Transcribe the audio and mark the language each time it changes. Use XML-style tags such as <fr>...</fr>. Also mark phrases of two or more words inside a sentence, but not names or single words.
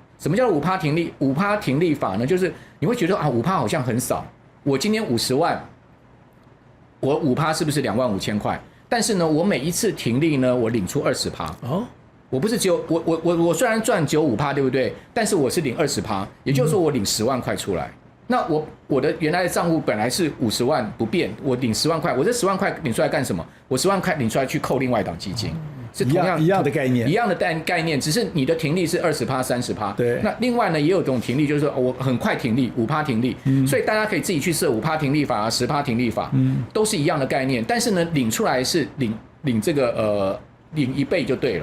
<zh>什麼叫做5%停利？5%停利法呢，就是你會覺得啊，5%好像很少，我今天50萬，我5%是不是25000塊？但是呢，我每一次停利呢，我領出20%。哦。我不是只有我雖然賺95%，對不對？但是我是領20%，也就是說我領10萬塊出來。那我的原來的賬戶本來是50萬不變，我領10萬塊，我這10萬塊領出來幹什麼？我10萬塊領出來去扣另外一檔基金，是同樣一樣的概念，一樣的概念，只是你的停利是20%、30%。对。那另外呢，也有種停利，就是說我很快停利5%停利，所以大家可以自己去設5%停利法啊，10%停利法，都是一樣的概念。但是呢，領出來是領這個領1倍就對了，</zh>